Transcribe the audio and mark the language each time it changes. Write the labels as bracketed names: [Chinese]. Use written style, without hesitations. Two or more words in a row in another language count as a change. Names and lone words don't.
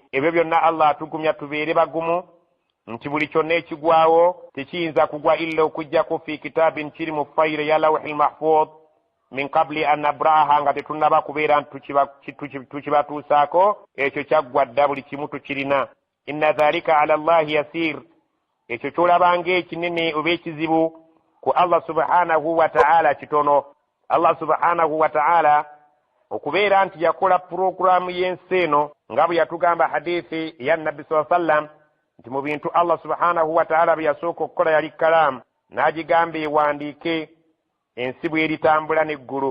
[Ganda] Ebyo byonna Allah atugumya tubeere bagumu nti buli kyonna ekigwawo tekiyinza kugwa illa okujjako [Arabic] في كتاب, [Ganda] kiri mu fayiro ya [Arabic] اللوح المحفوظ, من قبل أن نبرأها, [Ganda] nga tetunnaba kubeera tukibatuusaako. Ekyo kyaggwa dda, buli kimu tukirina. [Arabic] إن ذلك على الله يسير, [Ganda] ekyo kyolaba ng'ekinene oba ekizibu ku Allah [Arabic] سبحانه وتعالى [Ganda] kitono. Allah [Arabic] سبحانه وتعالى [Ganda] okubeera nti yakola puroguraamu y'ensi eno nga bwe yatugamba hadithi ya nabbi [Arabic] صلى الله عليه وسلم [Ganda] nti mu bintu Allah [Arabic] سبحانه وتعالى [Ganda] bye yasooka okukola yali kalaamu, n'agigamba ewandiike ensi bw'eritambula n'eggulu.